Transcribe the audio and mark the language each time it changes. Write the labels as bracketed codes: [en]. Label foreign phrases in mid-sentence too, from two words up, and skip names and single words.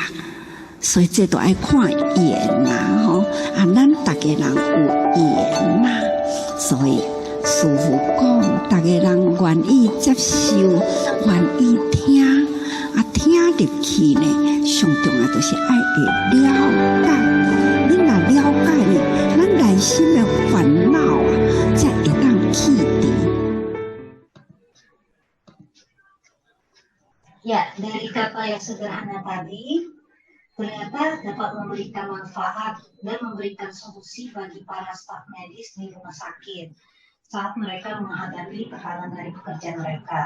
[nan] 所以这都爱看缘啦，吼啊，咱大家人有缘啦，所以师父讲，大家人愿意接受，愿意听，啊，听入去呢，上重要就是爱会了解。你若了解呢，咱内心的烦恼啊，才会当去除。 [id] Ya, dari kata yang sederhana tadi, ternyata dapat memberikan manfaat dan memberikan solusi bagi para staf medis di rumah sakit saat mereka menghadapi tekanan dari pekerjaan mereka.